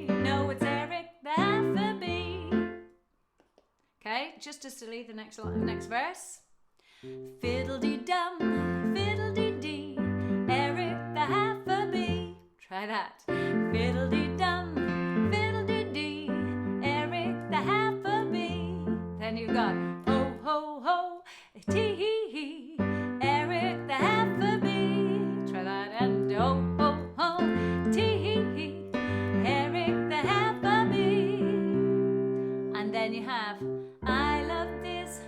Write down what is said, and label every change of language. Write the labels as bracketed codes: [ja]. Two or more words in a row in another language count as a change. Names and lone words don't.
[en] No, it's Eric the half a bee. Okay, just to silly, the next verse. Fiddle-dee-dum, fiddle-dee-dee, Eric the half a bee. Try that. Fiddle-dee-dum, fiddle-dee-dee, Eric the half a bee. Then you got ho, ho, ho, tee-hee-hee, Eric the half a bee. Try that. And ho, ho, ho, tee-hee-hee, Eric the half a bee. And then you have I love this